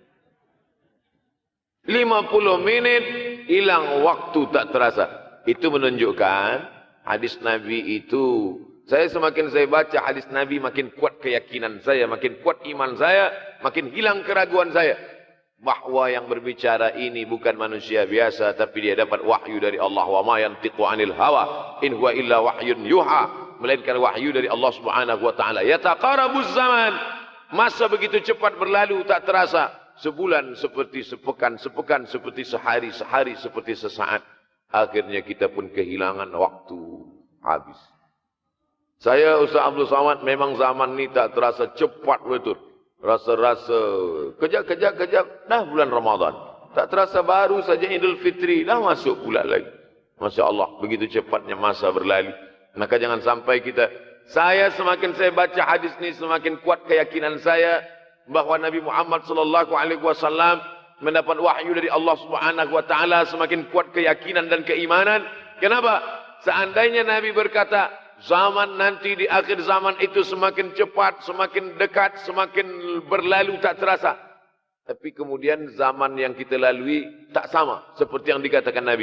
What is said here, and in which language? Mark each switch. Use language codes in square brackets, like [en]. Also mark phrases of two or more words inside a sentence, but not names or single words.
[ms] 50 menit hilang waktu tak terasa. Itu menunjukkan hadis Nabi itu. Saya semakin saya baca hadis Nabi makin kuat keyakinan saya, makin kuat iman saya, makin hilang keraguan saya. Bahawa yang berbicara ini bukan manusia biasa, tapi dia dapat wahyu dari Allah. [ar] وما ينطق عن الهوى إن هو إلا وحي يوحى, [ms] melainkan wahyu dari Allah [ar] سبحانه وتعالى. يتقارب الزمان. [ms] Masa begitu cepat berlalu tak terasa. Sebulan seperti sepekan, sepekan seperti sehari, sehari seperti sesaat. Akhirnya kita pun kehilangan waktu, habis. Saya Ustaz Abdul Samad, memang zaman ni tak terasa cepat betul. Rasa-rasa kejap-kejap dah bulan Ramadan. Tak terasa baru saja Idul Fitri dah masuk pula lagi. [ar] ما شاء الله, [ms] begitu cepatnya masa berlalu. Maka jangan sampai kita, semakin saya baca hadis ni semakin kuat keyakinan saya bahawa Nabi Muhammad [ar] صلى الله عليه وسلم [ms] mendapat wahyu dari Allah [ar] سبحانه وتعالى, [ms] semakin kuat keyakinan dan keimanan. Kenapa? Seandainya Nabi berkata, zaman nanti di akhir zaman itu semakin cepat, semakin dekat, semakin berlalu tak terasa. Tapi kemudian zaman yang kita lalui tak sama seperti yang dikatakan Nabi.